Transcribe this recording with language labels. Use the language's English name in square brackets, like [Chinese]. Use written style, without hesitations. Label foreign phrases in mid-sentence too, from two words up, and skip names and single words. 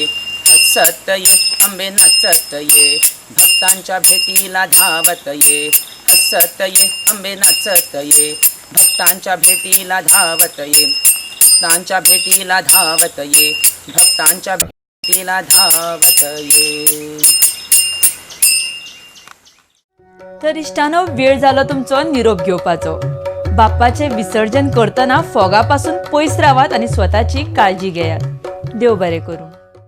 [Marathi] हसत ये अंबे नाचत ये. भक्तांच्या भेटीला धावत ये, हसत ये अंबे नाचत ये. भक्तांच्या भेटीला धावत ये, भक्तांच्या भेटीला धावत ये. भक्तांच्या भेटीला धावत ये. [Konkani] तर इष्टानो, वेळ झालो तुमचो निरोप घेवपाचो. बाप्पाचे विसर्जन करतना फोगापासून पयस रावात आणि स्वताची काळजी घेयात. देव बरें करूं.